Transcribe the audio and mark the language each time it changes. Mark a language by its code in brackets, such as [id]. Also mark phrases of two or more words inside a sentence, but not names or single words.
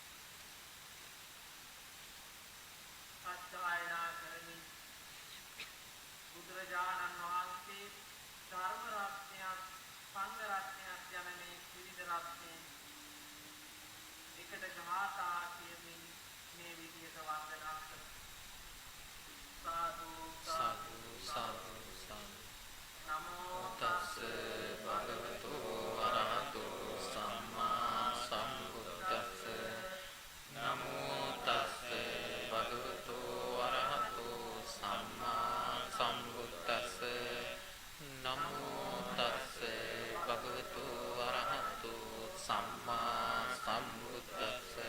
[si] සත්‍යයනා කරමින් බුදුරජාණන් වහන්සේ ධර්ම රත්නයක් සංඝ රත්නයක් යන මේ ත්‍රිවිධ රත්නය එකට ගාථා කියමින් මේ විදියට වන්දනා කරමු. [pi] සාදු සාදු සාදු සාදු නමෝ තස්ස භගවතු වරහතෝ සම්මා සම්බුද්දස්ස නමෝ තස්ස භගවතු වරහතෝ සම්මා සම්බුද්දස්ස නමෝ තස්ස භගවතු වරහතෝ සම්මා සම්බුද්දස්ස